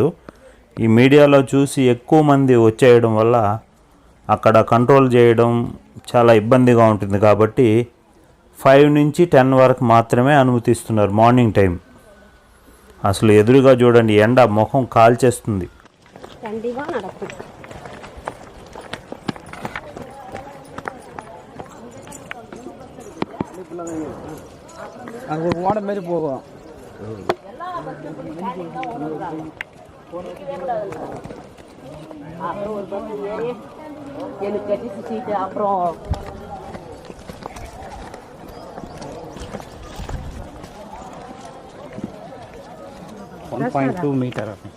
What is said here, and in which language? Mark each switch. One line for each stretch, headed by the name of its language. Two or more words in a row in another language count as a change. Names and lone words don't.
Telugu: ఈ మీడియాలో చూసి ఎక్కువ మంది వచ్చేయడం వల్ల అక్కడ కంట్రోల్ చేయడం చాలా ఇబ్బందిగా ఉంటుంది. కాబట్టి 5 నుంచి 10 వరకు మాత్రమే అనుమతిస్తున్నారు
English: morning time.
Telugu: అసలు ఎదురుగా చూడండి, ఎండ ముఖం కాల్చేస్తుంది.
Tamil: ஓட மாரி போகும். எனக்கு கட்டி சுத்திட்டு அப்புறம் 1.2 மீட்டர்.